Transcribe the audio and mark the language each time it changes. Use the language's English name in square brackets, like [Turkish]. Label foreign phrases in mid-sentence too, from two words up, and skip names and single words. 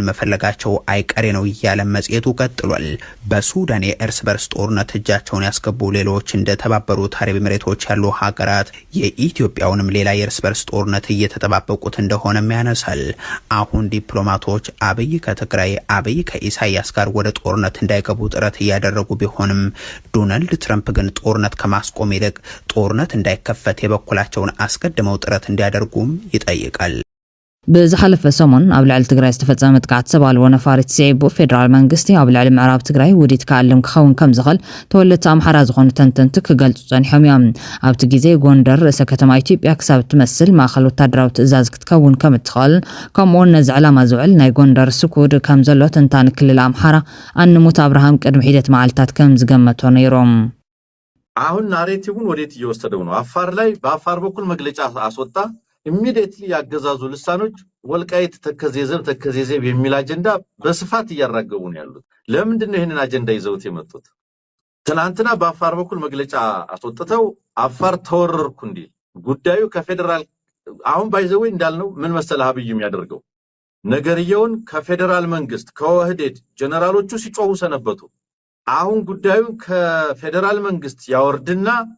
[Amharic] መፈለጋቸው አይቀሬ ነው እያለ መጽሔቱ ቀጥሏል። በሱዳን የእርስ በርስ ጦርነት እጃቸውን ያስገቡ ሌሎች እንደ ተባበሩት አረብ ኤሚሬቶች ያሉ ሀገራት የኢትዮጵያውንም ሌላ የእርስ በርስ ጦርነት እየተጠባበቁት እንደሆነም ያነሳል። አሁን ዲፕሎማቶች አብይ ከትግራይ፣ አብይ ከኢሳያስ ጋር ወደ ጦርነት እንዳይገቡ ጥረት እያደረጉ ቢሆንም ዶናልድ ትራምፕ ግን ጦርነት ከማስቆም ይልቅ ጦርነት እንዳይከፈት የበኩላቸውን አስቀድመው ጥረት እንዲያደርጉም ይጠይቃል። [Tigrinya] ብዝሓለፈ ሰሞን ኣብ ልዕሊ ትግራይ ዝተፈጸመ ጥቃት ሰብ ኣልቦ ነፋሪት ስዒቡ ፌደራል መንግስቲ ኣብ ልዕሊ ምዕራብ ትግራይ ውዲት ከኣልም ክኸውን ከም ዝኽእል ተወለድቲ ኣምሓራ ዝኾኑ ተንተንቲ ክገልጹ ጸኒሖም እዮም። ኣብቲ ግዜ ጎንደር ርእሰ ከተማ ኢትዮጵያ ክሳብ ትመስል ማእኸል ወታደራዊ ትእዛዝ ክትከውን ከም እትኽእል ከምኡውን ነዚ ዕላማ ዝውዕል ናይ ጎንደር ስኩድ ከም ዘሎ ተንታኒ ክልል ኣምሓራ ኣንሙት አብርሃም ቅድሚ ሒደት መዓልታት ከም ዝገመቶ ነይሮም። [Amharic] አሁን ናሬቲቭን ወዴት እየወሰደው ነው? አፋር ላይ በአፋር በኩል መግለጫ አስወጣ። ኢሚዲየትሊ ያገዛዙ ልሳኖች ወልቃይት ተከዜዘብ የሚል አጀንዳ በስፋት እያራገቡ ነው ያሉት። ለምንድን ነው ይሄንን አጀንዳ ይዘውት የመጡት? ትናንትና በአፋር በኩል መግለጫ አስወጥተው አፋር ተወረርኩ እንዲል ጉዳዩ ከፌደራል አሁን ባይዘው እንዳልነው ምን መሰለህ አብይ የሚያደርገው ነገርየውን ከፌደራል መንግስት ከወህዴድ ጀነራሎቹ ሲጮሁ ሰነበቱ። አሁን ጉዳዩ ከፌደራል መንግስት ያወርድና